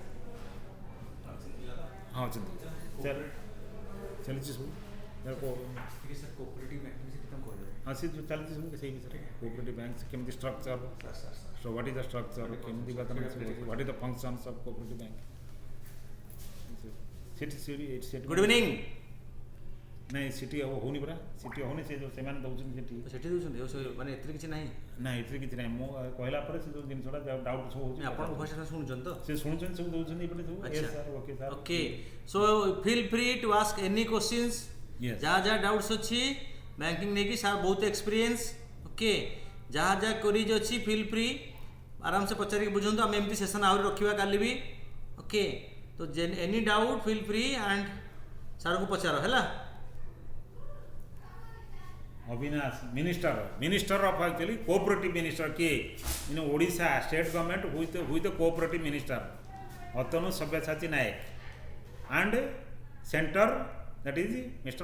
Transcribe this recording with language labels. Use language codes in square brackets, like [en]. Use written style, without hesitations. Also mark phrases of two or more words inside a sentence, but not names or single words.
[en] cooperative Cooperative banks, structure. So what is the structure? What is the functions of cooperative bank? City. Good evening. [or] ନାଇଁ ସିଟି ଆଉ ହଉନି ପରା, ସିଟି ହଉନି, ସେ ଯେଉଁ ସେମାନେ ଦେଉଛନ୍ତି ସେଠି ଦେଉଛନ୍ତି ମାନେ ଏଥିରେ କିଛି ନାହିଁ? ନା ଏଥିରେ କିଛି ନାହିଁ, ମୁଁ କହିଲା ପରେ ସେ ଯେଉଁ ଜିନିଷଟା ଡାଉଟ୍ ସବୁ ହେଉଛି, ଆପଣ ଭଏସଟା ଶୁଣୁଛନ୍ତି ତ? ସେ ଶୁଣୁଛନ୍ତି, ସବୁ ଦେଉଛନ୍ତି ଏପଟେ ସବୁ। ଆଚ୍ଛା [en] sir, okay sir, ଓକେ। so feel free to ask any questions, [or] ଯାହା ଯାହା ଡାଉଟ୍ସ ଅଛି ବ୍ୟାଙ୍କିଂ ନେଇକି ସାର୍ ବହୁତ ଏକ୍ସପିରିଏନ୍ସ। ଓକେ, ଯାହା ଯାହା କ୍ୱେରିଜ୍ ଅଛି [en] feel free [or] ଆରାମସେ ପଚାରିକି ବୁଝନ୍ତୁ। ଆମେ ଏମିତି ସେସନ୍ ଆହୁରି ରଖିବା କାଲି ବି। ଓକେ, ତ [en] any doubt feel free and [or] ସାର୍ଙ୍କୁ ପଚାର ହେଲା। [en] Awarness, minister of actually cooperative minister kiye in Odisha state government, who is the cooperative minister Atanu Sabyasachi Naik, and center, that is Mr.